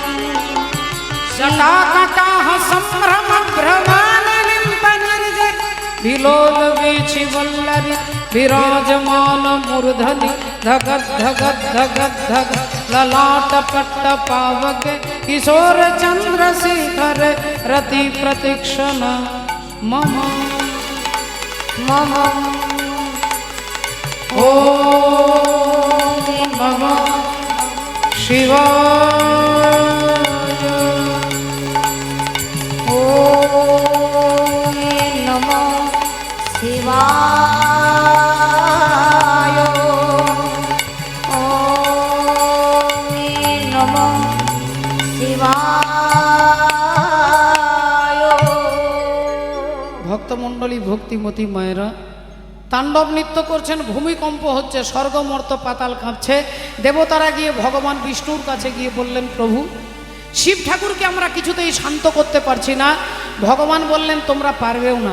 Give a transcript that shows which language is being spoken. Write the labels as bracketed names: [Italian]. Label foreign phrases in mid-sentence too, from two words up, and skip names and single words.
[Sanskrit] জটাকটাহ সম্ভ্রম ভ্রমানলিম্পনির্জে বিলোল বীচি বল্লরি বিরাজমান মূর্ধনি ধগৎ ধগৎ ধগৎ ধগ ললাট পট্ট পাवके किशोर चंद्रशेखर रति प्रतीक्षण मम। মম ওম নমঃ শিবায়। ওম নমঃ শিবায়। ওম নমঃ শিবায়। [Bangla] ভক্তমণ্ডলী ভক্তিমতী মায়েরা তাণ্ডব নৃত্য করছেন, ভূমিকম্প হচ্ছে, স্বর্গমর্ত পাতাল কাঁপছে। দেবতারা গিয়ে ভগবান বিষ্ণুর কাছে গিয়ে বললেন, প্রভু শিব ঠাকুরকে আমরা কিছুতেই শান্ত করতে পারছি না। ভগবান বললেন, তোমরা পারবেও না।